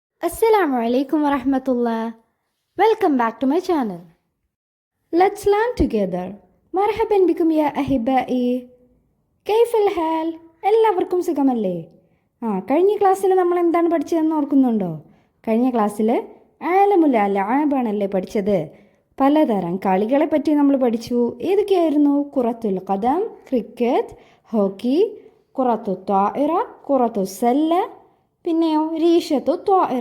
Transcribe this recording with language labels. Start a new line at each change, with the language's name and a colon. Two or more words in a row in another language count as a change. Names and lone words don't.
Arabic: السلام عليكم ورحمة الله.
English: Welcome back to my channel. Let's learn together.
Arabic: مرحبا بكم يا أحبائي. كيف الحال?
Malayalam: എല്ലാവർക്കും സുഖമല്ലേ? കഴിഞ്ഞ ക്ലാസ്സിൽ നമ്മൾ എന്താണ് പഠിച്ചതെന്ന് ഓർക്കുന്നുണ്ടോ? കഴിഞ്ഞ ക്ലാസ്സിൽ
Arabic: عالم الألعاب
Malayalam: പഠിച്ചത്. പലതരം കളികളെ പറ്റി നമ്മൾ പഠിച്ചു. ഏതൊക്കെയായിരുന്നു?
Arabic: كرة القدم,
English: cricket, hockey,
Arabic: كرة الطائرة، كرة السلة, പിന്നെയോ ريشة طائرة.